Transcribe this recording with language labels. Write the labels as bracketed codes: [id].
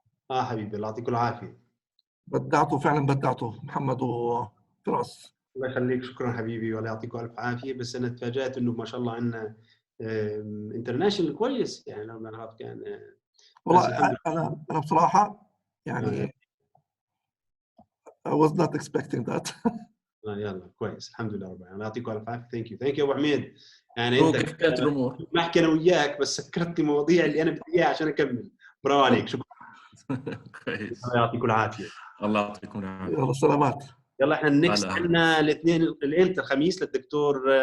[ar] حبيبي الله يعطيكم العافيه. بدعتوا فعلا، بدعتوا محمد وفراس. الله يخليك، شكرا حبيبي والله يعطيكم الف عافيه. بس انا تفاجات انه ما شاء الله عندنا انترناشونال كويس، يعني لو بنعرف كان [en] والله انا بصراحه يعني I was not expecting that. [ar] يلا كويس الحمد لله رب العالمين. يعطيكم الف عافيه. ثانك يو ابو حميد. يعني انت كيف كانت الامور؟ بحكي انا وياك بس سكرت المواضيع اللي انا بدي اياها عشان اكمل. برافو عليك، شكرا. كويس، الله يعطيكم العافيه. الله يعطيكم العافيه. يلا سلامات. يلا احنا النكست عندنا الاثنين الامتى؟ الخميس للدكتور